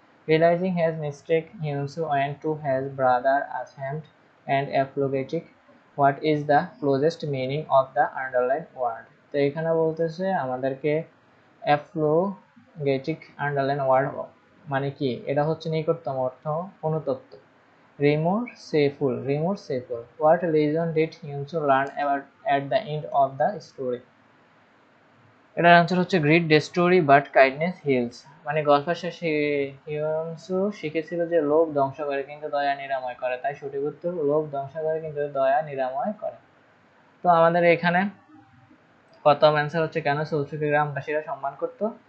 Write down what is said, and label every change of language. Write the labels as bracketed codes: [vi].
[en] Realising his mistake Hyunsu went to his brother ashamed and apologetic. What is the closest meaning of the underline word? [bn] তো এখানে বলতেছে আমাদেরকে অ্যাফ্লোগেটিক underline word মানে কি? এটা হচ্ছে নিকটতম অর্থ, অনুতপ্ত। Remorseful. [en] What lesson did Hyunsu learn at the end of the story? [bn] এটার আনসার হচ্ছে [en] Greed destroy but kindness heals. [bn] মানে গল্পের শেষে হিউনসু শিখেছিল যে লোভ ধ্বংস করে কিন্তু দয়া নিরাময় করে। তাই সঠিক উত্তর লোভ ধ্বংস করে কিন্তু দয়া নিরাময় করে। তো আমাদের এখানে প্রথম অ্যান্সার হচ্ছে কেন সোলসুকে গ্রামবাসীরা সম্মান করত।